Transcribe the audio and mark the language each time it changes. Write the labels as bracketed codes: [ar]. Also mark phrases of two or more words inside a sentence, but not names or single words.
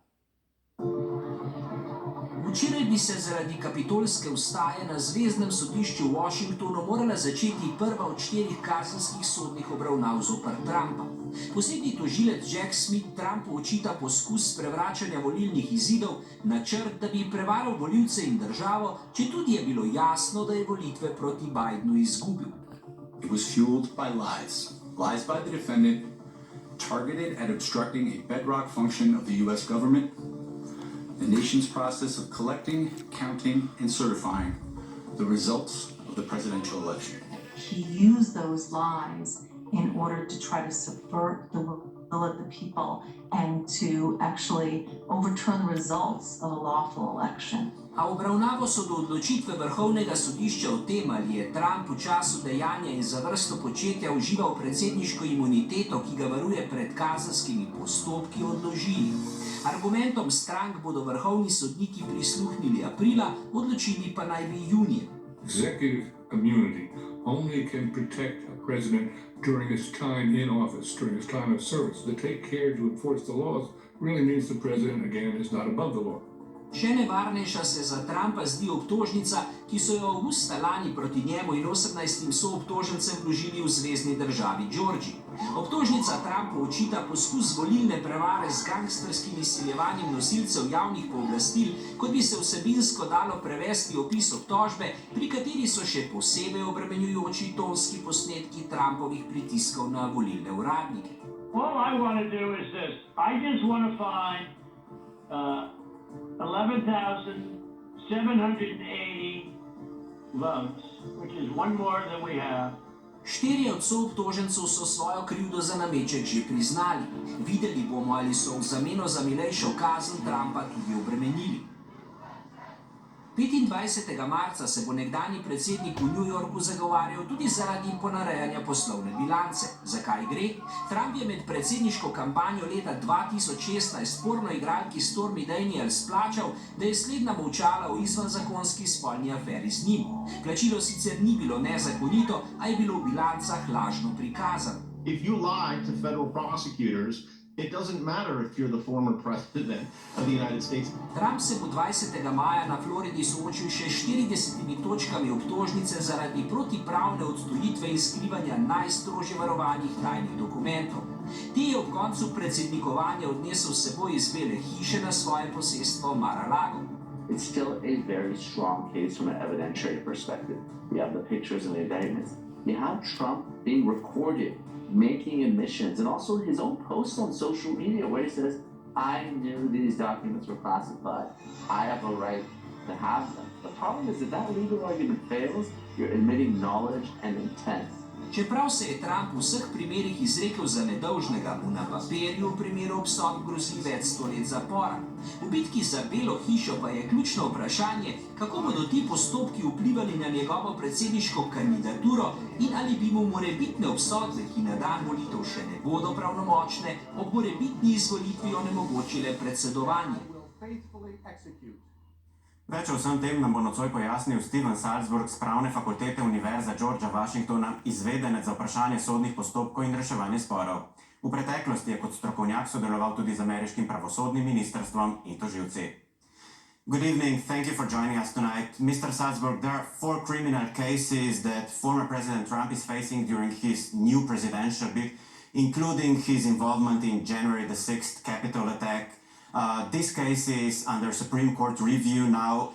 [sl] Včeraj bi se zaradi kapitolske ustaje na zvezdnem sodišču v Washingtonu morala začeti prva od 4 kazenskih sodnih obravnav zoper Trumpa. Posebni tožilec Jack Smith Trumpu očita poskus sprevračanja volilnih izidov, načrt, da bi prevaral volivce in državo, četudi je bilo jasno, da je volitve proti Bidenu izgubil. [en] It was fueled by lies. Lies by the defendant, targeted at obstructing a bedrock function of the U.S. government, the nation's process of collecting, counting, and certifying the results of the presidential election. He used those lies in order to try to subvert the will of the people and to actually overturn the results of a lawful election. [sl] A obravnavo so do odločitve Vrhovnega sodišča o tem, ali je Trump v času dejanja in za vrsto početja užival predsedniško imuniteto, ki ga varuje pred kazenskimi postopki, odložili. Argumentom strank bodo vrhovni sodniki prisluhnili aprila, odločili pa naj bi junija. [en] Executive immunity only can protect a president during his time in office, during his time of service. To take care to enforce the laws really means the president, again, is not above the law. [sl] Še nevarnejša se za Trumpa zdi obtožnica, ki so jo avgusta lani proti njemu in 18 soobtožencem vložili v zvezni državi Georgiji. Obtožnica Trumpu očita poskus volilne prevare z gangsterskim izsiljevanjem nosilcev javnih pooblastil, kot bi se vsebinsko dalo prevesti opis obtožbe, pri kateri so še posebej obremenjujoči tonski posnetki Trumpovih pritiskov na volilne uradnike. [en] All I want to do is this. I just want to find 11,780 votes, which is one more than we have. [sl] 4 od soobtožencev so svojo krivdo za nameček že priznali. Videli bomo, ali so v zameno za milejšo kazen Trumpa tudi obremenili. 25. marca se bo nekdanji predsednik v New Yorku zagovarjal tudi zaradi ponarejanja poslovne bilance. Zakaj gre? Trump je med predsedniško kampanjo leta 2016 porno igralki Stormy Daniels plačal, da je slednja molčala o izvenzakonski spolni aferi z njim. Plačilo sicer ni bilo nezakonito, a je bilo v bilancah lažno prikazano. [en] If you lie to federal prosecutors, it doesn't matter if you're the former president of the United States. [sl] Trump se bo 20. maja na Floridi soočil še 40 točkami obtožnice zaradi protipravne odtujitve in skrivanja najstrožje varovanih tajnih dokumentov. Te je ob koncu predsednikovanja odnesel s seboj iz Bele hiše na svoje posestvo Mar-a-Lago. [en] It's still a very strong case from an evidentiary perspective. You have the pictures and the indictments. You have Trump being recorded making admissions, and also his own posts on social media where he says, I knew these documents were classified. I have a right to have them. The problem is, if that legal argument fails, you're admitting knowledge and intent. [sl] Čeprav se je Trump v vseh primerih izrekel za nedolžnega, mu na papirju v primeru obsodb grozi več 100 let zapora. V bitki za Belo hišo pa je ključno vprašanje, kako bodo ti postopki vplivali na njegovo predsedniško kandidaturo in ali bi mu morebitne obsodbe, ki na dan volitev še ne bodo pravnomočne, ob morebitni izvolitvi onemogočile predsedovanje. Več o vsem tem nam bo nocoj pojasnil Steven Salzburg z Pravne fakultete Univerze Georgea Washingtona, izvedenec za vprašanje sodnih postopkov in reševanje sporov. V preteklosti je kot strokovnjak sodeloval tudi z ameriškim pravosodnim ministrstvom in tožilci. [en] Good evening, thank you for joining us tonight. Mr. Salzburg, there are 4 criminal cases that former President Trump is facing during his new presidential bid, including his involvement in January the 6th Capitol attack. This case is under Supreme Court review now.